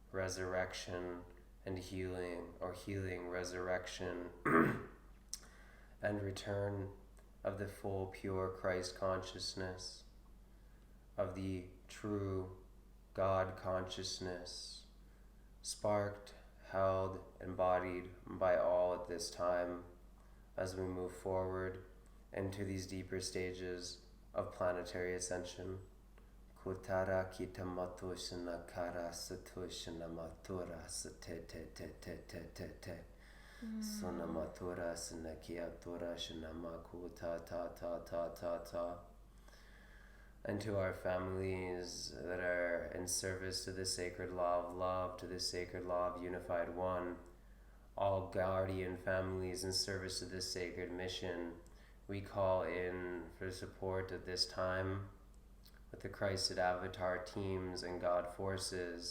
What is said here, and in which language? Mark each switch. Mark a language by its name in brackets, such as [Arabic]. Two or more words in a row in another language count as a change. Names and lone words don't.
[English] resurrection, and healing, or healing, resurrection, and return of the full pure Christ consciousness, of the true God consciousness, sparked, held, embodied by all at this time as we move forward into these deeper stages of planetary ascension. Kutara kita matushana kara satushana matura sate te te te te te te. Sona matura sanakia tura shanamaku ta ta ta ta ta ta. And to our families that are in service to the sacred law of love, to the sacred law of unified one, all guardian families in service to this sacred mission, we call in for support at this time with the Christed Avatar teams and God forces.